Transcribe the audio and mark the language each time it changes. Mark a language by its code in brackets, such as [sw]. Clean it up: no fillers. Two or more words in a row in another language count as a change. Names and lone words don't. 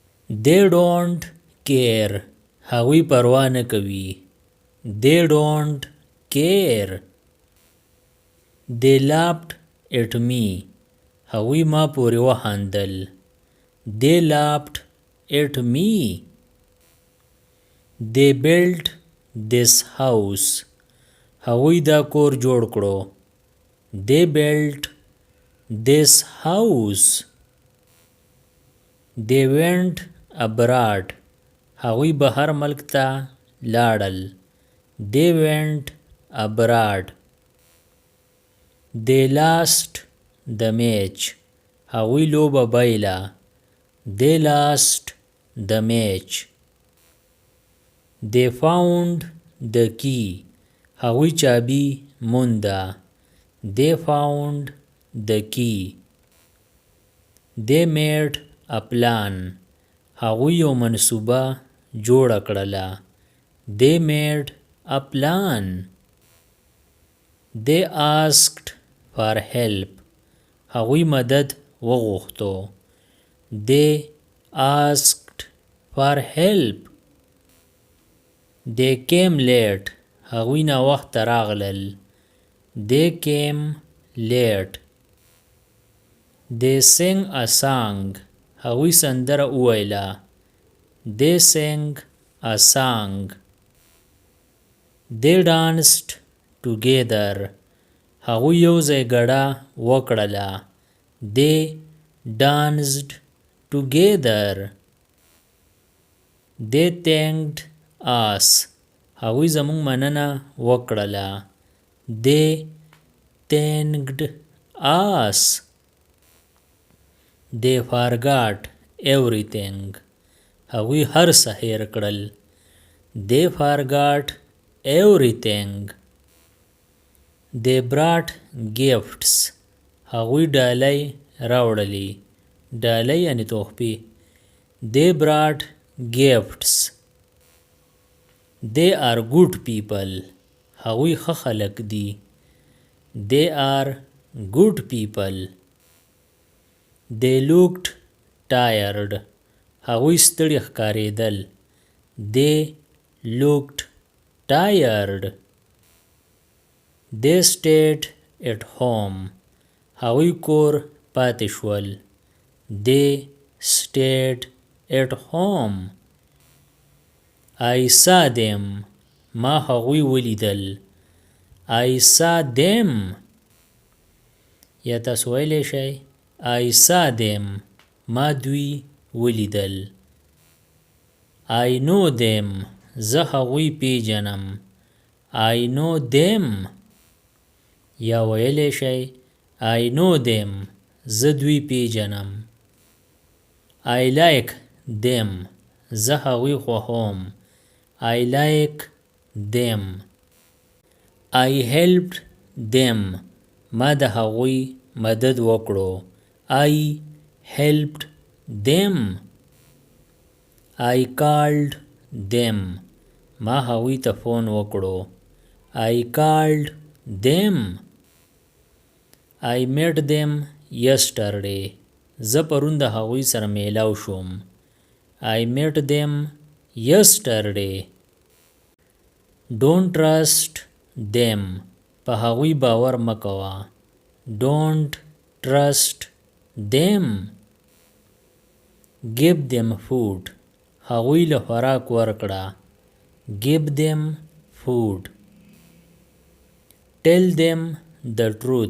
[en] They don't care. [ps] هغوی پروا نه کوي. [en] They don't care. They laughed at me. [ps] هغوی ما پورې وخندل. [en] They laughed at me. They built this house. [ps] هغوی دا کور جوړ کړو. [en] They built this house. They went abroad. [ps] هغوی بهر ملک ته لاړل. [en] They went abroad. They lost the match. [ps] هغوی لوبه بایله. [en] They lost the match. They found the key. [ps] هغوی چابي مونده. [en] They found the key. They made a plan. [ps] هغوی یو منصوبه جوړه کړله. [en] They made a plan. They asked for help. [ps] هغوی مدد وغوښتو. [en] They asked for help. They came late. [ps] هغوی ناوخته راغلل. [en] They came late. They sang a song. [ps] هغوی سندره وویله. [en] They sang a song. They danced together. [ps] هغوی یوځای ګډه وکړله. [en] They danced together. They thanked us. [ps] هغوی زموږ مننه وکړله. [en] They thanked us. They forgot everything. [ps] هغوی هر څه هیر کړل. [en] They forgot everything. They brought gifts. [ps] هغوی ډالۍ راوړلې. ډالۍ یعنې تحفې. [en] They brought gifts. They are good people. [ps] هغوی ښه خلک دي. [en] They are good people. They looked tired. [ps] هغوی ستړي ښکارېدل. [en] They looked tired. They stayed at home. [ps] هغوی کور پاتې شول. [en] They stayed at home. I saw them. [ps] ما هغوی ولیدل. [en] I saw them. [ps] یا تاسو ویلی شئ [en] I saw them. [ps] ما دوی ولیدل. [en] I know them. [ps] زه هغوی پیژنم. [en] I know them. [ps] یا ویلی شئ [en] I know them. [ps] زه دوی پیژنم. [en] I like them. [ps] زه هغوی خوښوم. [en] I like them. I helped them. [ps] ما د هغوی مدد وکړو. [en] I helped them. I called them. [ps] ما هغوی ته فون وکړو. [en] I called them. I met them yesterday. [ps] زه پرون د هغوی سره میلاو شوم. [en] I met them yesterday. Don't trust them. [ps] په هغوی باور مه کوه. [en] Don't trust them. Give them food. [ps] هغوی له خوراک ورکړه. [en] Give them food. Tell them the truth.